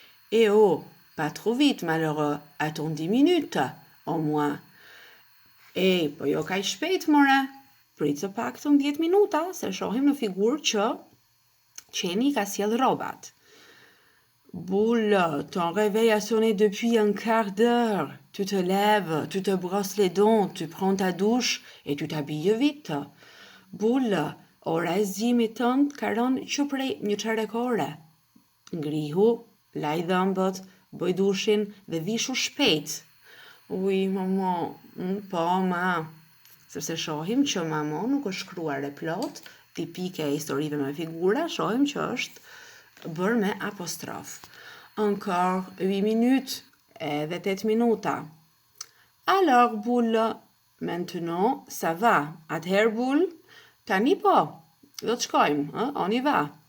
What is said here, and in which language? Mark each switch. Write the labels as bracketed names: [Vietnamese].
[French] Et oh, pas trop vite malheureux, attends 10 minutes, au moins. [Albanian] E, po jo kaq shpejt more, prit së paktën 10 minuta, se shohim në figurë që qeni ka sjell rrobat. [French] Boule, ton réveil a sonné depuis un quart d'heure. Tu te lèves, tu te brosses les dents, tu prends ta douche et tu t'habilles vite. [Albanian] Boule, ora e zgjimit tënd ka rënë që prej një çarëkore. Ngrihu, laj dhëmbët, bëj dushin dhe vishu shpejt. Uj, mamo, po, ma. Sepse shohim që mamo nuk është shkruar e plot, tipike e historive me figura, shohim që është bërë me apostrof. [French] Encore 8 minutes, [Albanian] edhe 8 minuta. [French] Alors, Boule, maintenant, ça va. [Albanian] Atëherë, Boule, tani po, do të shkojmë, [French] on y va.